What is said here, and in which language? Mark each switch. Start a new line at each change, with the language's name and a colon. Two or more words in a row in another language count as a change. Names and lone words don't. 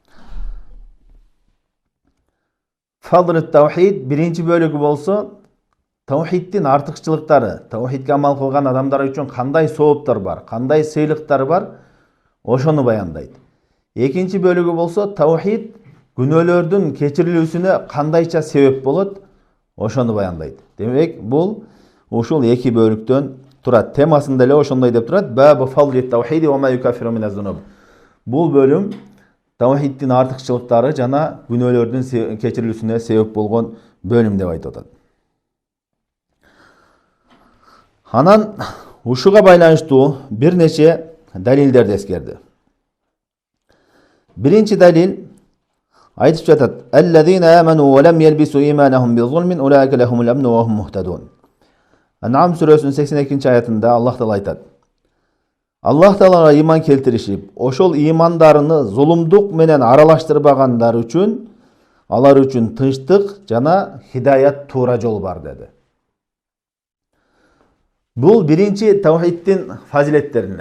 Kyrgyz: Фадрут тевхид биринчи бөлүгү болсо, тевхидтин артыкчылыктары, тевхидке амал кылган адамдар үчүн кандай сооптор бар, кандай сыйлыктар бар, ошону баяндайт. Экинчи бөлүгү болсо, тевхид күнөөлөрдүн кечирилүүсүнө кандайча себеп болот, ошону баяндайт. Демек, бул ушул 2 бөлүктөн турат. Темасында эле ошондой деп турат.
Arabic: باب فضل التوحيد وما يكفر من الذنوب.
Kyrgyz: Бул бөлүм тевхидтин артыкчылыктары жана күнөөлөрдүн кечирилүүсүнө себеп болгон бөлүм деп айтып атат. Анан ушуга байланыштуу бир нече далилдерди эскерди. Биринчи далил айтып жатат:
Arabic: "الذين آمنوا ولم يلبسوا إيمانهم بظلم أولئك لهم الأمن وهم مهتدون."
Kyrgyz: Ан'ам сүрөсүнүн 82 аятында Аллах Таала айтат: Аллах Таалага иман келтиришип, ошол имандарыны зулумдук менен аралаштырбагандар үчүн, алар үчүн тынчтык жана хидаят туура жол бар деди. Бул биринчи тевхидтин фазилеттеринен.